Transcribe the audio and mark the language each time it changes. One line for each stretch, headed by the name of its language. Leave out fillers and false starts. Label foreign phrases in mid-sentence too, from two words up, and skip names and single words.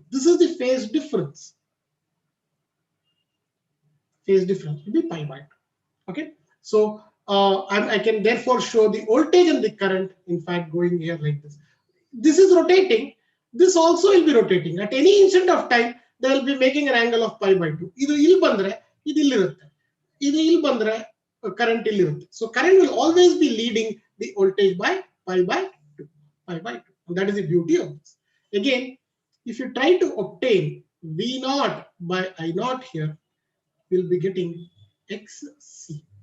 English: This is the phase difference. Phase difference will be pi by 2. Okay. So I can therefore show the voltage and the current, in fact, going here like this. This is rotating. This also will be rotating. At any instant of time, they will be making an angle of pi by 2.
Kannada: ಇದು ಇಲ್ ಬಂದ್ರೆ, ಇದು ಇಲ್ಲಿರುತ್ತೆ. ಇದು ಇಲ್ ಬಂದ್ರೆ, current ಇಲ್ಲಿರುತ್ತೆ.
English: So current will always be leading the voltage by pi by 2. Pi by 2. And that is the beauty of this. Again, if you try to obtain V naught by I naught here, you'll be getting XC.